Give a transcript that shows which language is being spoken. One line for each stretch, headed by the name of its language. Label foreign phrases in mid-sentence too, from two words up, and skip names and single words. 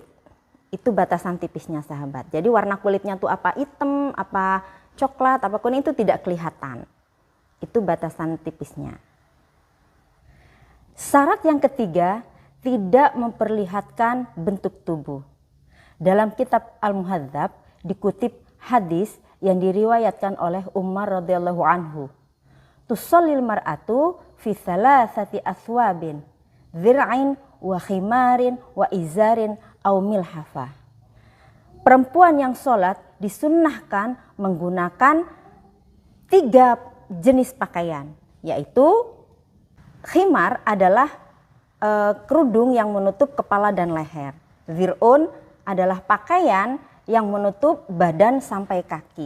Indonesian: Itu batasan tipisnya sahabat. Jadi warna kulitnya tuh apa hitam, apa coklat, apa kuning itu tidak kelihatan. Itu batasan tipisnya. Syarat yang ketiga, tidak memperlihatkan bentuk tubuh. Dalam kitab Al-Muhadzab dikutip hadis yang diriwayatkan oleh Umar
Arabic: رضي الله عنه. تصلي المرأة في ثلاثة أثواب درع وخمار وإزار أو ملحفة.
Indonesian: Perempuan yang sholat disunnahkan menggunakan 3 jenis pakaian, yaitu khimar adalah kerudung yang menutup kepala dan leher. Dzir'un adalah pakaian yang menutup badan sampai kaki.